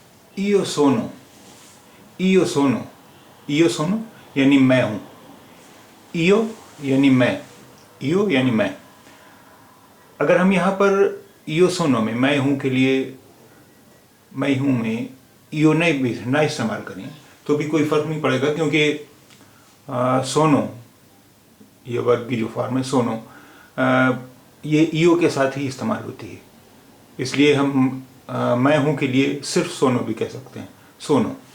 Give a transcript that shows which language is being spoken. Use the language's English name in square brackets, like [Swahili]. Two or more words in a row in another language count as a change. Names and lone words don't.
[Italian] io sono, io sono, io sono [Hindi] यानी मैं हूँ, io यानी मैं, io यानी मैं। अगर हम यहाँ पर [Italian] io sono [Hindi] में मैं हूँ के लिए मैं हूँ में io नहीं भी ना इस्तेमाल करें तो भी कोई फर्क नहीं पड़ेगा, क्योंकि सोनो ये वर्ब की जो फॉर्म है सोनो, ये io के साथ ही इस्तेमाल होती है। इसलिए हम मैं हूँ के लिए सिर्फ सोनो भी कह सकते हैं, सोनो।